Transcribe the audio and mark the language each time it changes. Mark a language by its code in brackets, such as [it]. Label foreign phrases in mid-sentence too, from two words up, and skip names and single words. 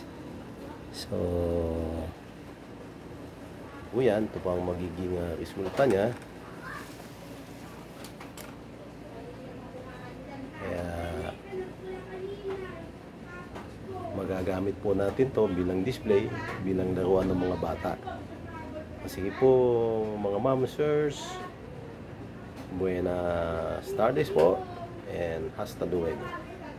[tl] So, yan, ito po ang magiging resulta niya. Kaya magagamit po natin to bilang display, bilang laruan ng mga bata. Sige po mga mamsers, [es] buenas tardes po. And hasta luego.